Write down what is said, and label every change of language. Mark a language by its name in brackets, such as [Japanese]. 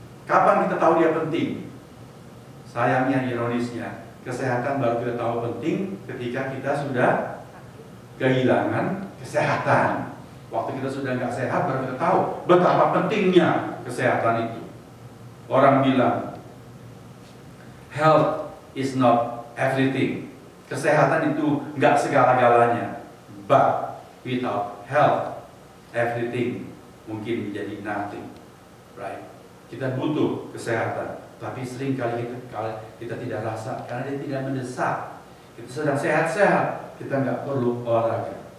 [Indonesian] Kapan kita tahu dia penting? Sayangnya, ironisnya, kesehatan baru kita tahu penting ketika kita sudah kehilangan kesehatan. Waktu kita sudah nggak sehat baru kita tahu betapa pentingnya kesehatan itu. Orang bilang [English] health is not everything. [Indonesian] Kesehatan itu nggak segala-galanya. [English] But without health, everything [Indonesian] mungkin menjadi [English] nothing. Right? [Indonesian] Kita butuh kesehatan, tapi sering kali kita tidak rasa karena dia tidak mendesak. Kita sedang sehat-sehat, kita nggak perlu olahraga.